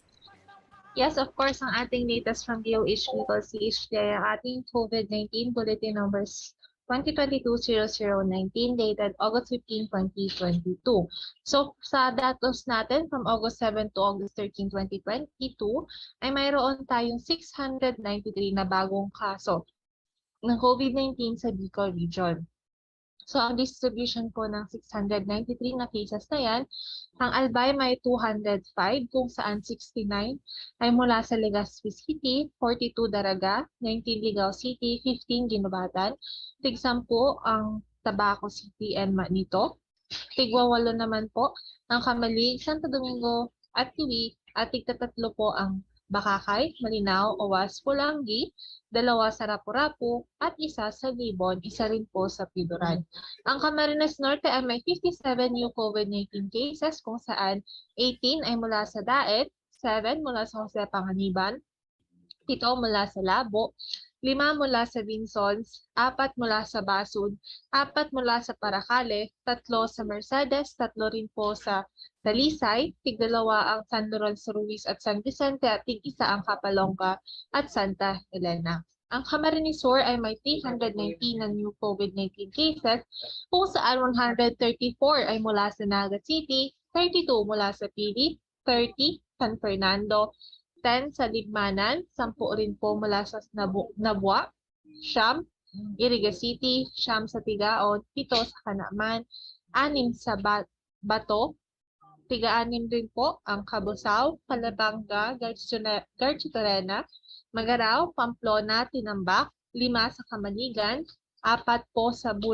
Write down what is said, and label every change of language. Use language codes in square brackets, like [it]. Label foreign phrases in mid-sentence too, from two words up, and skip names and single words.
[en] Yes, of course, [tl] ang ating [en] latest from [tl] DOH Legal CHD ay ang ating COVID-19 Bulletin Numbers 2022-0019 dated August 15, 2022. So, sa datos natin [en] from August 7 to August 13, [tl] 2022, ay mayroon tayong 693 na bagong kaso ng COVID-19 sa Bicol Region. So, ang distribution po ng 693 na cases na yan, ang Albay may 205 kung saan 69 ay mula sa Legazpi City, 42 Daraga, 19 Ligao City, 15 Ginubatan, tig-10 ang Tabaco City and Manito, tig-8 naman po ang Kamalig, Santo Domingo at Tiwi, at tig-3 po ang Bakakay, Malinao, Owas, Pulangi, 2 sa Rapu-Rapu, at 1 sa Libon, 1 rin po sa Pidoran. Ang Camarines Norte ay may 57 [en] new COVID-19 cases [tl] kung saan 18 ay mula sa Daet, 7 mula sa Jose Panganiban, 7 mula sa Labo, 5 mula sa Vinsons, 4 mula sa Basud, 4 mula sa Paracale, 3 sa Mercedes, 3 rin po sa Talisay, tig-2 ang San Lorenzo Ruiz at San Vicente at tig-1 ang Capalongga at Santa Elena. Ang Camarines Sur ay may 319 na [en] new COVID-19 cases [tl] kung saan 134 ay mula sa Naga City, 32 mula sa Pili, 30 San Fernando, 10 sa Libmanan, 10 rin po mula sa Nabua, Siyam, Iriga City, Siyam sa Tigaon, 7 sa Kanaman, 6 sa Bato, Tiga-6 rin po ang Cabusao, Calabanga, Garchitorena, Magarao, Pamplona, Tinambak, 5 sa Kamanigan, 4 po sa